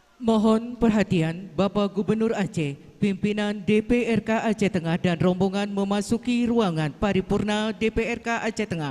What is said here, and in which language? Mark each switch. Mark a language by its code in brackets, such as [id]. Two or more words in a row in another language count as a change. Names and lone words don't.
[id] Mohon perhatian Bapak Gubernur Aceh, pimpinan DPRK Aceh Tengah dan rombongan memasuki ruangan paripurna DPRK Aceh Tengah.